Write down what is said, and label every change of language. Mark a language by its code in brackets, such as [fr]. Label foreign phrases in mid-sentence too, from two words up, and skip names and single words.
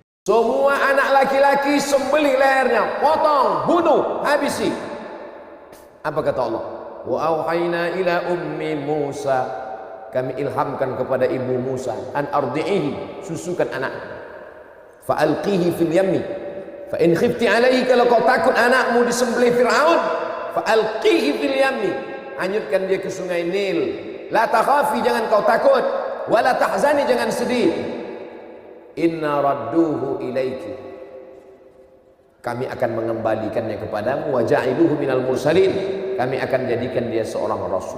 [id] Semua anak laki-laki sembelih lehernya, potong, bunuh, habisi. Apa kata Allah? [ar] وأوحينا إلى أم موسى, [id] kami ilhamkan kepada ibu Musa, [ar] أن أرضعيه, [id] susukan anak, [ar] فألقيه في اليم فإن خفت عليه, [id] kalau kau takut anakmu disembelih Fir'aun, [ar] فألقيه في اليم, [id] hanyutkan dia ke sungai Nil. [ar] لا تخافي, [id] jangan kau takut, [ar] ولا تحزني, [id] jangan sedih. [ar] إنا رادوه إليك, [id] kami akan mengembalikannya kepadamu. [ar] وجاعلوه من المرسلين, [id] kami akan jadikan dia seorang rasul.